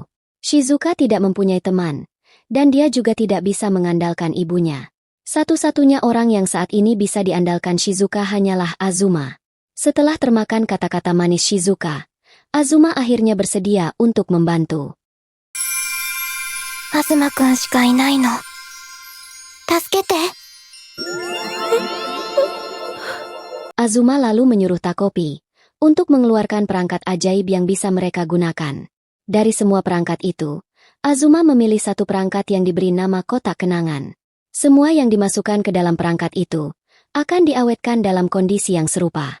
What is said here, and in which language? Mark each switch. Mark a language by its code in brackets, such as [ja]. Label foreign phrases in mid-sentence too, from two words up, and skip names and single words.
[id] Shizuka tidak mempunyai teman, dan dia juga tidak bisa mengandalkan ibunya. Satu-satunya orang yang saat ini bisa diandalkan Shizuka hanyalah Azuma. Setelah termakan kata-kata manis Shizuka, Azuma akhirnya bersedia untuk membantu. [ja] 東くんしかいないの. Tasukete. [id] Azuma lalu menyuruh Takopi untuk mengeluarkan perangkat ajaib yang bisa mereka gunakan. Dari semua perangkat itu, Azuma memilih satu perangkat yang diberi nama kotak kenangan. Semua yang dimasukkan ke dalam perangkat itu akan diawetkan dalam kondisi yang serupa.